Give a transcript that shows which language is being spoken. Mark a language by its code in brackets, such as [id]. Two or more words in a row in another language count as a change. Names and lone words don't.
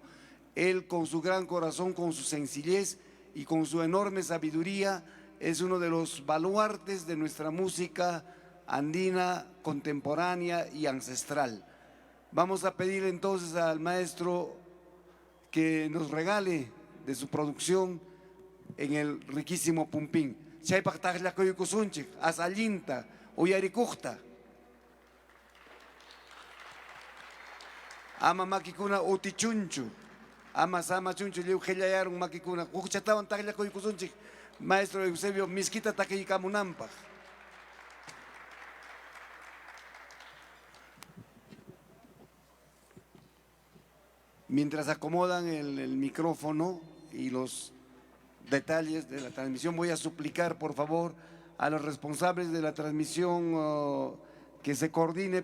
[es] Él, con su gran corazón, con su sencillez y con su enorme sabiduría, es uno de los baluartes de nuestra música andina, contemporánea y ancestral. Vamos a pedir entonces al maestro que nos regale de su producción en el riquísimo pumpín. [qu] Chaypaq taqllakuykuykusunchik, asallinta, uyarikuqta. Ama makikuna utichunchu, ama samachunchu, lliw qillayarun makikuna. Huqchatawan taqllakuykuykusunchik, maestro Eusebio, miskita taqiykamunanpaq. [es] Mientras acomodan el micrófono y los detalles de la transmisión, voy a suplicar por favor a los responsables de la transmisión que se coordine